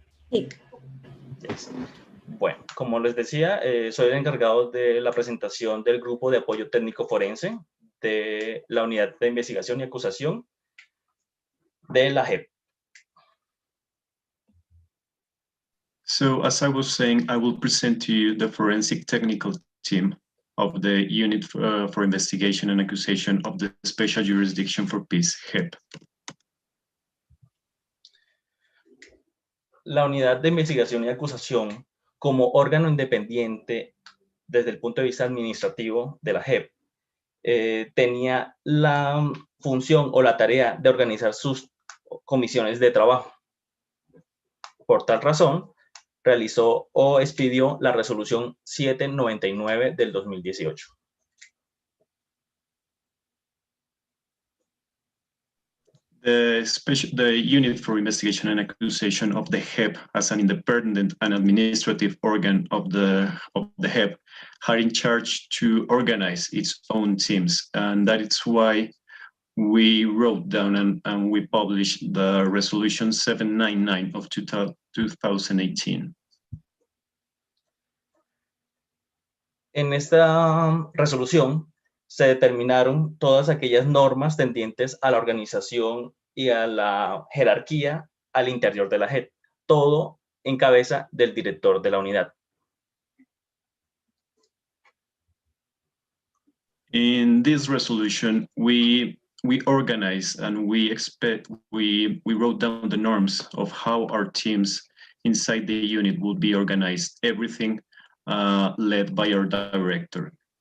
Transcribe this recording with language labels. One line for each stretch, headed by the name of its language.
Spanish: Sí.
English: Yes.
Spanish: Bueno, como les decía, soy el encargado de la presentación del grupo de apoyo técnico forense de la Unidad de Investigación y Acusación de la JEP.
English: So, as I was saying, I will present to you the forensic technical team of the Unit for Investigation and Accusation of the Special Jurisdiction for Peace, JEP.
Spanish: La Unidad de Investigación y Acusación, como órgano independiente desde el punto de vista administrativo de la JEP, tenía la función o la tarea de organizar sus comisiones de trabajo. Por tal razón, realizó o expidió la resolución 799 del 2018.
English: The Unit for Investigation and Accusation of the JEP, as an independent and administrative organ of the JEP, had in charge to organize its own teams, and that is why we wrote down and we published the Resolution 799 of 2018.
Spanish: En esta resolución se determinaron todas aquellas normas tendientes a la organización y a la jerarquía al interior de la JEP, todo en cabeza del director de la unidad.
English: In this resolution, we organized and we wrote down the norms of how our teams inside the unit will be organized, everything led by our director.